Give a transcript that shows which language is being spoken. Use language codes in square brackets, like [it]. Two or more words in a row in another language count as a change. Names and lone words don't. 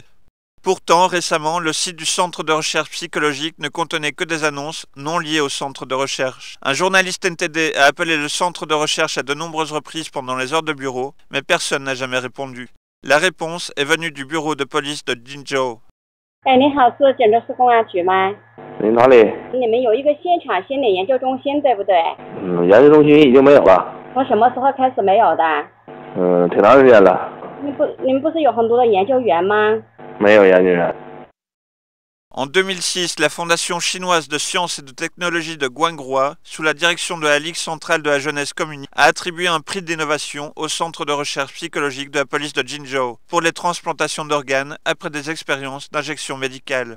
[fr] Pourtant, récemment, le site du centre de recherche psychologique ne contenait que des annonces non liées au centre de recherche. Un journaliste NTD a appelé le centre de recherche à de nombreuses reprises pendant les heures de bureau, mais personne n'a jamais répondu. La réponse est venue du bureau de police de Jinzhou. [zh] 你好，是建州市公安局吗？哪里？你们有一个现场心理研究中心，对不对？研究中心已经没有了。从什么时候开始没有的？挺长时间了。你们不是有很多的研究员吗？没有研究员。 [fr] En 2006, la Fondation chinoise de sciences et de technologie de Guangrua, sous la direction de la Ligue centrale de la jeunesse communiste, a attribué un prix d'innovation au centre de recherche psychologique de la police de Jinzhou pour les transplantations d'organes après des expériences d'injection médicale.